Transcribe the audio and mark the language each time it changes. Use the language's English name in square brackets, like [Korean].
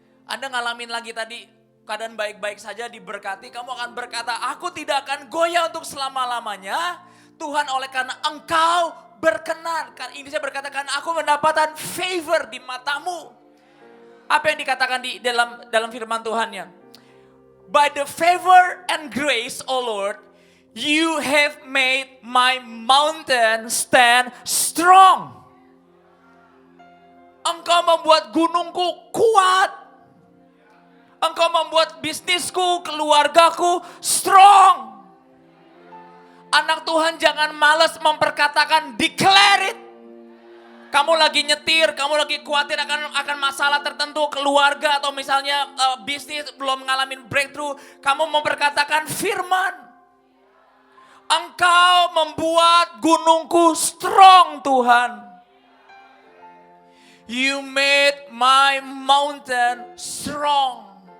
[Indonesian] Anda ngalamin lagi tadi, keadaan baik-baik saja diberkati, kamu akan berkata, aku tidak akan goyah untuk selama-lamanya. Tuhan, oleh karena Engkau berkenan. Ini saya berkata, karena aku mendapatkan favor di matamu. Apa yang dikatakan di dalam firman Tuhannya? [English] By the favor and grace, O Lord, you have made my mountain stand strong. [Indonesian] Engkau membuat gunungku kuat. Engkau membuat bisnisku, keluargaku strong. Anak Tuhan jangan malas memperkatakan, [English] declare it. [Indonesian] Kamu lagi nyetir, kamu lagi khawatir akan masalah tertentu, keluarga atau misalnya bisnis belum ngalamin breakthrough. Kamu memperkatakan firman. Engkau membuat gunungku strong, Tuhan. [English] You made my mountain strong.